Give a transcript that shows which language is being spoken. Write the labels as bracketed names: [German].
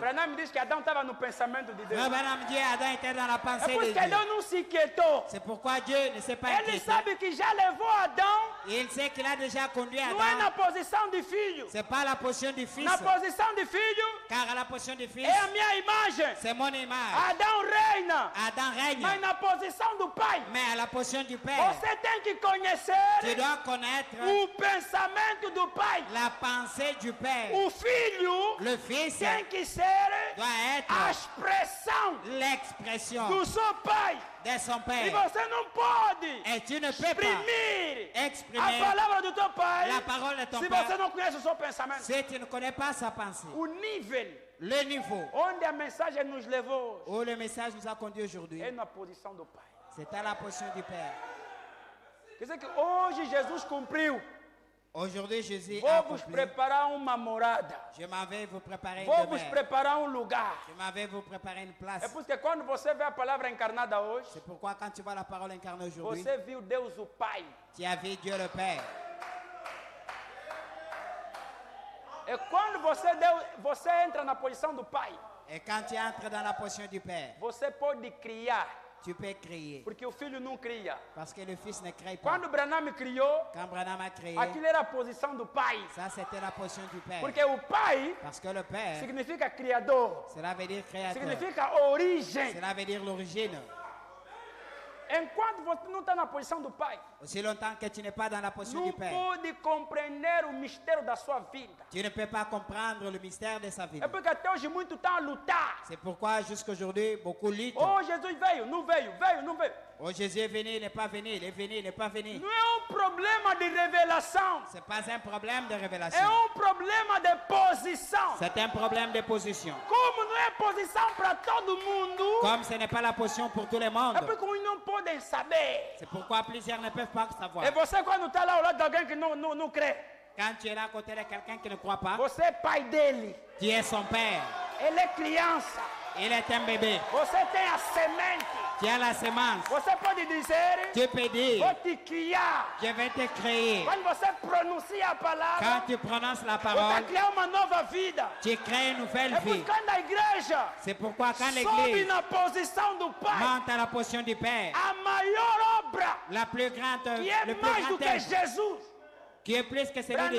[Portuguese] Branham diz que Adão estava no pensamento de Deus. [French] Abraham dit Adam était dans la [Portuguese] É [French] pensée [Portuguese] por [French] de [Portuguese] isso que [French] Dieu. [Portuguese] Deus não se inquietou. [French] C'est pourquoi Dieu ne s'est pas [Portuguese] Ele [French] inquiété. [Portuguese] sabe que já levou Adão, [French] Il sait qu'il a déjà conduit [Portuguese] não é na [French] Adam. [Portuguese] posição de filho. [French] C'est pas la position du fils, [Portuguese] Na posição de filho, [French] car à la position du fils, [Portuguese] é a minha imagem. [French] c'est mon image. [Portuguese] Adão reina, [French] Adam [Portuguese] mas [French] règne, [Portuguese] na posição do pai. [French] mais à la position du Père, [Portuguese] Você tem que conhecer [French] tu dois connaître [Portuguese] o pensamento do pai. [French] la pensée du Père. [Portuguese] O filho [French] Le fils [Portuguese] tem que ser [French] doit [Portuguese] a [French] être [Portuguese] expressão [French] l'expression [Portuguese] do seu pai. [French] de son [Portuguese] E [French] Père. [Portuguese] você não pode [French] Et tu ne peux pas [Portuguese] exprimir a [French] exprimer [Portuguese] palavra do teu pai [French] la parole de ton [Portuguese] se você [French] Père [Portuguese] não conhece o seu pensamento. [French] si tu ne connais pas sa pensée. [Portuguese] O nível [French] Le niveau [Portuguese] onde a mensagem nos levou [French] où le message nous a conduit aujourd'hui, [Portuguese] é na posição do pai. [French] c'est à la position du Père. [Portuguese] Quer dizer que hoje Jesus cumpriu. [French] Aujourd'hui, Jésus a [Portuguese] Vou vos [French] accompli. [Portuguese] preparar uma morada. [French] Je m'en vais vous préparer une [Portuguese] Vou vos [French] demeure. [Portuguese] preparar um lugar. [French] Je m'en vais vous préparer une place. [Portuguese] É por isso que quando você vê a palavra encarnada hoje, [French] C'est pourquoi quand tu vois la parole incarnée aujourd'hui, [Portuguese] você viu Deus o Pai. [French] tu as vu Dieu le Père. [Portuguese] É quando você entra na posição do Pai, [French] Et quand tu entres dans la position du Père, [Portuguese] você pode criar, [French] tu peux créer. [Portuguese] porque o filho não cria. [French] Parce que le Fils ne crée pas. [Portuguese] Quando Branham criou, [French] Quand Branham a créé, [Portuguese] aquilo era a posição do Pai. [French] ça c'était la position du Père. [Portuguese] Porque o Pai [French] Parce que le Père, [Portuguese] significa criador, [French] cela veut dire créateur. [Portuguese] significa origem. [French] Cela veut dire l'origine. [Portuguese] Enquanto você não está na posição do Pai, [French] Aussi longtemps que tu n'es pas dans la position [Portuguese] não [French] du Père, [Portuguese] pode compreender o mistério da sua vida. [French] tu ne peux pas comprendre le mystère de sa vie. [Portuguese] É porque até hoje muito estão a lutar. [French] C'est pourquoi jusqu'aujourd'hui, beaucoup luttent. [Portuguese] Oh, Jesus veio, não veio, veio, não veio. [French] Oh, Jésus est venu, il n'est pas venu, il est venu, il n'est pas venu. [Portuguese] Não é um problema de revelação, [French] Ce n'est pas un problème de révélation. [Portuguese] é um problema de posição. [French] C'est un problème de position. [Portuguese] Como não é posição para todo mundo, [French] Comme ce n'est pas la position pour tout le [Portuguese] é [French] monde, [Portuguese] porque uns não podem saber. [French] c'est pourquoi plusieurs ne peuvent pas savoir. [Portuguese] É você quando está lá ao lado de alguém que não crê. [French] Quand tu es là à côté de quelqu'un qui ne croit pas, [Portuguese] Você é pai dele, [French] tu es son père. [Portuguese] ele é criança. [French] Il est un bébé. [Portuguese] Você tem a semente. [French] Tu as la semence. [Portuguese] Você pode dizer, [French] Tu peux dire, [Portuguese] vou te criar. [French] je vais te créer. [Portuguese] Quando você pronuncia a [French] Quand [Portuguese] palavra, [French] tu prononces la [Portuguese] você [French] parole, [Portuguese] cria uma nova vida. [French] tu crées une nouvelle [Portuguese] É por [French] vie. [Portuguese] isso que quando a igreja [French] C'est pourquoi quand [Portuguese] sobe [French] l'église [Portuguese] na posição do Pai, [French] monte à la position du Père, [Portuguese] a maior obra, [French] la plus grande, [Portuguese] que é [French] le plus [Portuguese] mais do [French] grand [Portuguese] que [French] œuvre, [Portuguese] Jesus, [French] qui est plus que celui de